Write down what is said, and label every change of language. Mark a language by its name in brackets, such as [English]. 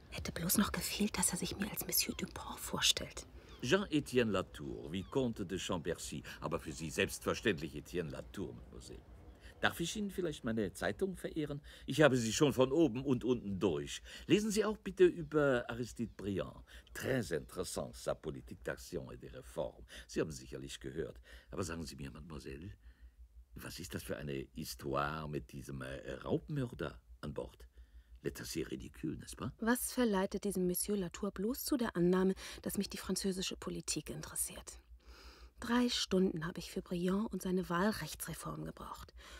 [German] Hätte bloß noch gefehlt, dass er sich mir als Monsieur Dupont vorstellt. Jean-Étienne Latour, Vicomte de Chambercy. Aber für Sie selbstverständlich Étienne Latour, Mademoiselle. Darf ich Ihnen vielleicht meine Zeitung verehren? Ich habe sie schon von oben und unten durch. Lesen Sie auch bitte über Aristide Briand. [French] Très intéressant, sa politique d'action et de réforme. [German] Sie haben sicherlich gehört. Aber sagen Sie mir, Mademoiselle, was ist das für eine Histoire mit diesem Raubmörder an Bord? [French] L'état si ridicule, n'est-ce pas? [German] Was verleitet diesen Monsieur Latour bloß zu der Annahme, dass mich die französische Politik interessiert? 3 Stunden habe ich für Briand und seine Wahlrechtsreform gebraucht.